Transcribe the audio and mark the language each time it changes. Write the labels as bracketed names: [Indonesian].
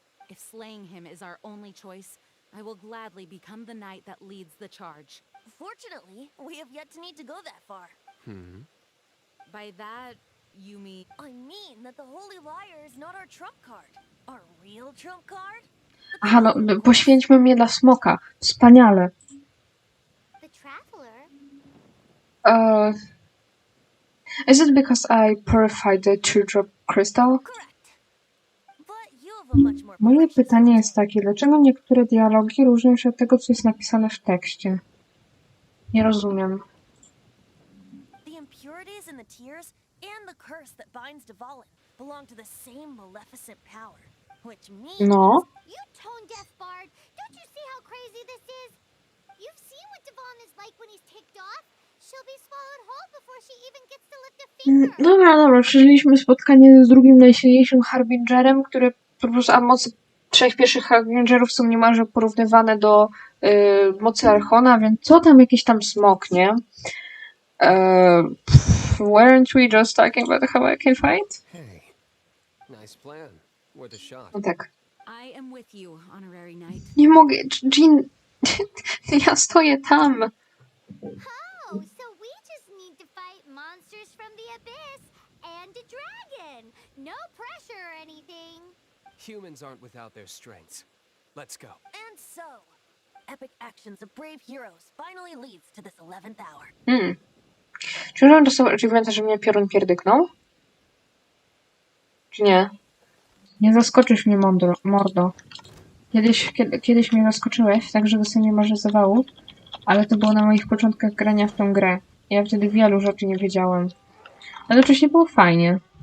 [English] If slaying him is our only choice, I will gladly become the knight that leads the charge. Fortunately, we have yet to need to go that far. By that, you mean... I mean that the Holy Liar is not our trump card. Our real trump card? [Polish] Aha, no poświęćmy mnie dla smoka. Wspaniale. [English] The Traveler? Is it because I purified the teardrop crystal? Correct. But you have a much more [Polish] Moje [English] precious [Polish] pytanie jest [English] forte. [Polish] takie, dlaczego niektóre dialogi różnią się od tego, co jest napisane w tekście? Nie rozumiem. [English] The impurities in the tears and the curse that binds Dvalin belong to the same maleficent power, which means [Polish] No. [English] You tone-deaf bard. Don't you see how crazy this is? You've seen what Devon is like when he's ticked off. She'll be swallowed whole before she even gets to lift a finger. [Polish] Dobra, przeżyliśmy spotkanie z drugim najsilniejszym Harbingerem, który po prostu, a mocy trzech pierwszych Harbingerów są niemalże porównywane do mocy Archona, więc co tam jakiś tam smok, nie? [English] Weren't we just talking about how I can fight? Hey, nice plan. Worth a shot. [Polish] No tak. [English] I am with you, honorary knight. [Polish] Nie mogę, Jean... ja stoję tam. [English] Oh, so we just need to fight monsters from the abyss and a dragon. No pressure or anything. Humans aren't without their strengths. Let's go. and so, epic actions of brave heroes finally leads to this 11th hour. [Polish] Czy on dostał achievementa, że mnie piorun pierdyknął? Czy nie? Nie zaskoczysz mnie, mordo. Kiedyś mnie zaskoczyłeś, tak że dostałem niemalże zawału, ale to było na moich początkach grania w tą grę. Ja wtedy wielu rzeczy nie wiedziałem. Ale wcześniej było fajnie.